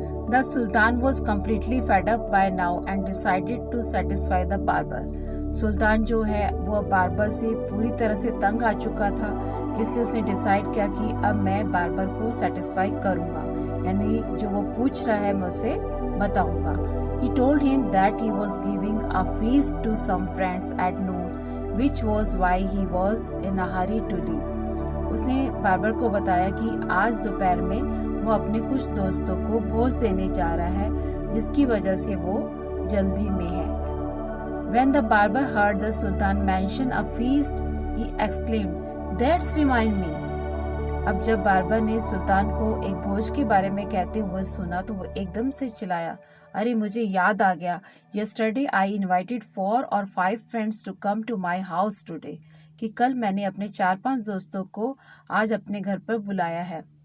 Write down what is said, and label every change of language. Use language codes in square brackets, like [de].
[en] The Sultan was completely fed up by now and decided to satisfy the barber. [hi] सुल्तान जो है वो barber से पूरी तरह से तंग आ चुका था, इसलिए उसने डिसाइड किया कि अब मैं बारबर को सेटिस्फाई करूंगा, यानी जो वो पूछ रहा है मैं उसे बताऊंगा. [en] He told him that he was giving a feast to some friends at noon, which was why he was in a hurry to leave. [hi] उसने बारबर को बताया कि आज दोपहर में वो अपने कुछ दोस्तों को भोज देने जा रहा है, जिसकी वजह से वो जल्दी में है. [en] When the barber heard the Sultan mention a feast, he exclaimed, "That's remind me." [hi] अब जब बार्बर ने सुल्तान को एक भोज के बारे में कहते हुए सुना तो वो एकदम से चिल्लाया, अरे मुझे याद आ गया, [en] yesterday I invited 4 or 5 friends to come to my house today, [hi] कि कल मैंने अपने 4-5 दोस्तों को आज अपने घर पर बुलाया है।